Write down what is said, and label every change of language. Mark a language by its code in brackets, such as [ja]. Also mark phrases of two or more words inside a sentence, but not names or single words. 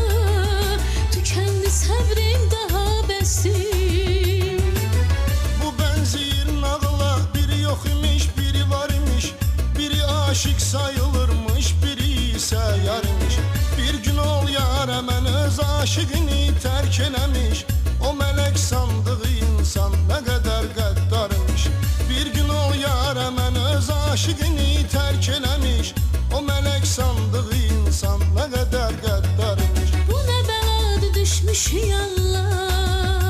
[az] Tükəndi səbrim daha bəsdir. [tr] Bu benzir nağıla, biri yok imiş, biri var imiş. Biri aşık sayılırmış, biri ise yar imiş. [az] Bir gün ol yara mən öz aşıqını terk eləmiş. [tr] O melek sandığı insan ne kadar qəddarmış. [az] Bir gün ol yara mən öz aşıqını terk eləmiş. [tr] O melek sandığı insan ne kadar qəddarmış. Bu ne beladı düşmüş yallah.